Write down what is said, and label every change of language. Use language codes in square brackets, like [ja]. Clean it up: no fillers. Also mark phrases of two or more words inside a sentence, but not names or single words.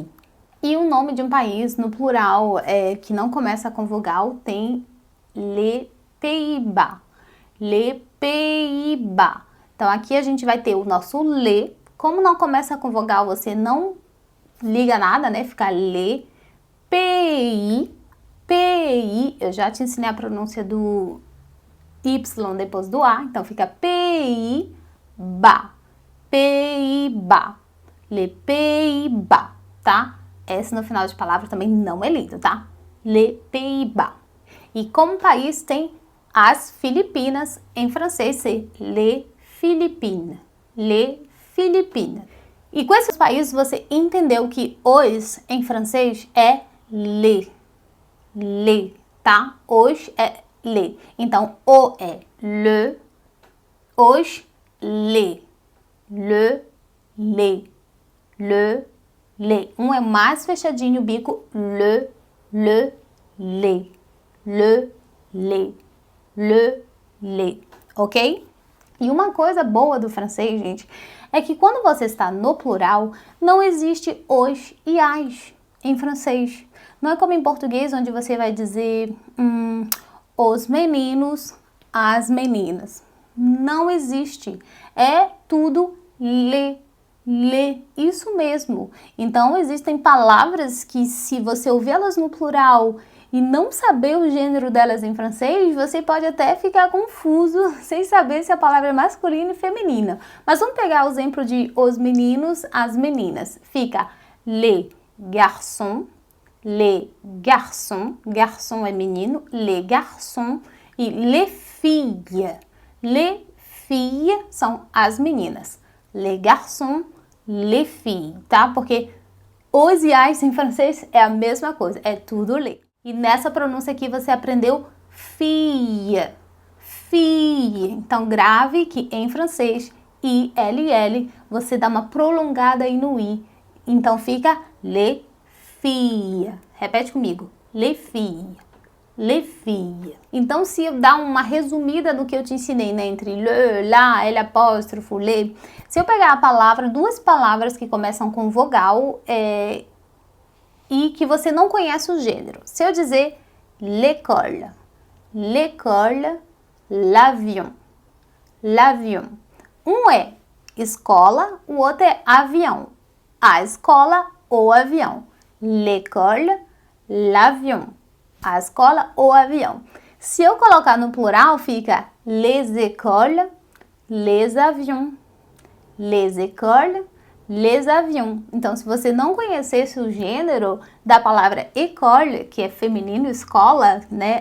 [pt] E o nome de um país no plural que não começa com vogal tem [fr] les Pays-Bas. Les Pays-Bas. [pt] Então aqui a gente vai ter o nosso le. Como não começa com vogal, você não liga nada, né? [fr] Fica les Pays. Pays. [pt] Eu já te ensinei a pronúncia do Y depois do A. Então fica Pays-Bas. Pays-Bas. [fr] Les Pays-Bas, [pt] tá? Esse no final de palavra também não é lido, tá? [fr] Les Pays-Bas. [pt] E como país tem as Filipinas, em francês [fr] c'est les Philippines. Les Philippines. [pt] E com esses países você entendeu que os em francês é les. [fr] Les, [pt] tá? Os é les. Então o é le, os les. [fr] Le, les. Le, les. [pt] Um é mais fechadinho o bico. [fr] Le, les. Le, les. Le, les. [pt] Ok? E uma coisa boa do francês, gente, é que quando você está no plural, não existe os e as em francês. Não é como em português, onde você vai dizer os meninos, as meninas. Não existe. É tudo le. Isso mesmo. Então, existem palavras que, se você ouvi-las no plural e não saber o gênero delas em francês, você pode até ficar confuso sem saber se a palavra é masculina e feminina. Mas vamos pegar o exemplo de os meninos, as meninas. Fica [fr] les garçons, [pt] garçon é menino, [fr] les garçons e les filles. Les filles [pt] são as meninas. [fr] Les garçons, les filles, [pt] tá? Porque os e as em francês é a mesma coisa, é tudo les. E nessa pronúncia aqui você aprendeu [fr] fille, fille. [pt] Então grave que em francês, ILL, você dá uma prolongada aí no I. Então fica [fr] les filles. [pt] Repete comigo, [fr] les filles. Les filles. [pt] Então, se eu dar uma resumida no que eu te ensinei, né, entre [fr] le, la, [pt] L apóstrofo, le, se eu pegar a palavra, duas palavras que começam com vogal e que você não conhece o gênero. Se eu dizer [fr] l'école, l'école, l'avion, l'avion. [pt] Um é escola, o outro é avião. A escola, o avião. [fr] L'école, l'avion. [pt] A escola, o avião. Se eu colocar no plural, fica [fr] les écoles, les avions. Les écoles, les avions. [pt] Então, se você não conhecesse o gênero da palavra école, que é feminino, escola, né?